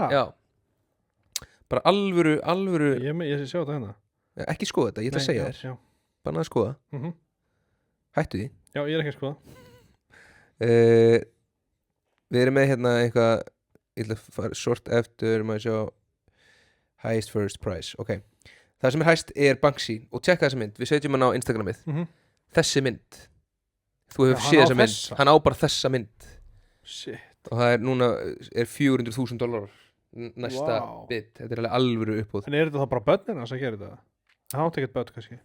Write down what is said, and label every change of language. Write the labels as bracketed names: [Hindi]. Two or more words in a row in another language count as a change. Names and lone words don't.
[Icelandic] Já. Bara alvöru. Ég sé sjá þetta hérna. Ekki skoða þetta, ég ætla að segja þér. Bara að skoða. Hættu því. Já, ég er ekki að skoða. Við erum með hérna eitthvað, ég ætla að fara short eftir, maður sjá [English] highest first price, [Icelandic] ok. Það sem er hæst er Banksy og tjekka þessa mynd, við setjum hann á Instagramið. Þessi mynd, þú hefur séð þessa mynd, hann á bara þessa mynd. Shit. og það núna er $400,000 næsta bid, þetta er alveg alvöru uppbóð. En er þetta þá bara börnin að gera þetta? Það átt ekkert börn kannski?